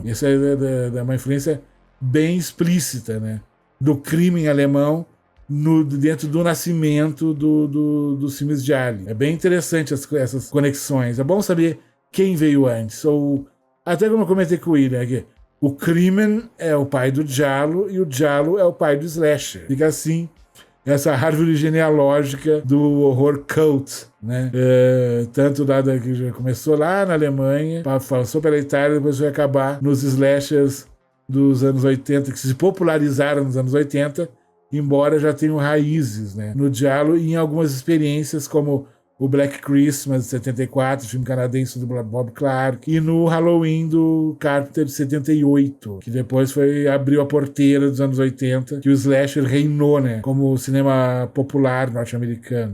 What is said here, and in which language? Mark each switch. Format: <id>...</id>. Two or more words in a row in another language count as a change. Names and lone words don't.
<pt>Isso é uma influência bem explícita, né, do Krimen alemão dentro do nascimento dos filmes de Alien. É bem interessante essas conexões. É bom saber quem veio antes. Até como eu comentei com o William aqui, o Krimen é o pai do giallo e o giallo é o pai do slasher. Fica assim essa árvore genealógica do horror cult, né? Tanto que já começou lá na Alemanha, passou pela Itália, depois vai acabar nos slashers dos anos 80, que se popularizaram nos anos 80, embora já tenham raízes, né, no giallo e em algumas experiências como o Black Christmas, de 74, filme canadense do Bob Clark, e no Halloween do Carpenter, de 78, que depois abriu a porteira dos anos 80, que o slasher reinou, né, como o cinema popular norte-americano.</pt>